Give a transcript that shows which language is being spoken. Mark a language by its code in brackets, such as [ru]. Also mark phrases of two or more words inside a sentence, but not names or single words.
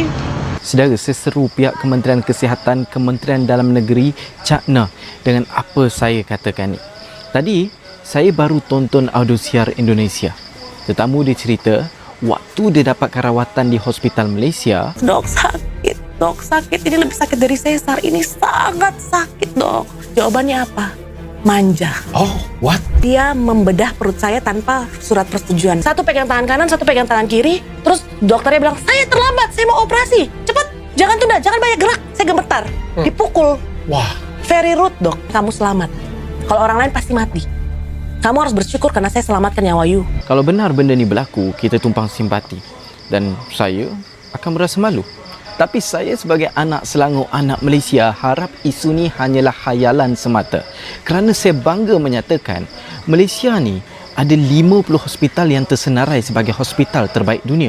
[ms] Saudara, seseru pihak Kementerian Kesihatan, Kementerian Dalam Negeri cakna dengan apa saya katakan ni. Tadi saya baru tonton audio siar Indonesia. Tetamu dia cerita waktu dia dapatkan rawatan di hospital Malaysia. [id] Dok, sakit. Ini lebih sakit dari sesar. Ini sangat sakit, dok. Jawabannya apa? Manja. [en] Oh, what? [id] Dia membedah perut saya tanpa surat persetujuan. Satu pegang tangan kanan, satu pegang tangan kiri. Terus dokternya bilang, saya terlambat, saya mau operasi. Cepet, jangan tunda, jangan banyak gerak. Saya gemetar. Dipukul. Wah. [en] Very rude, [id] dok. Kamu selamat. Kalau orang lain pasti mati. Kamu harus bersyukur karena saya selamatkan nyawa you. [ms] Kalau benar benda ni berlaku, kita tumpang simpati. Dan saya akan merasa malu. Tapi saya sebagai anak Selangor, anak Malaysia, harap isu ni hanyalah khayalan semata. Kerana saya bangga menyatakan, Malaysia ni ada 50 hospital yang tersenarai sebagai hospital terbaik dunia.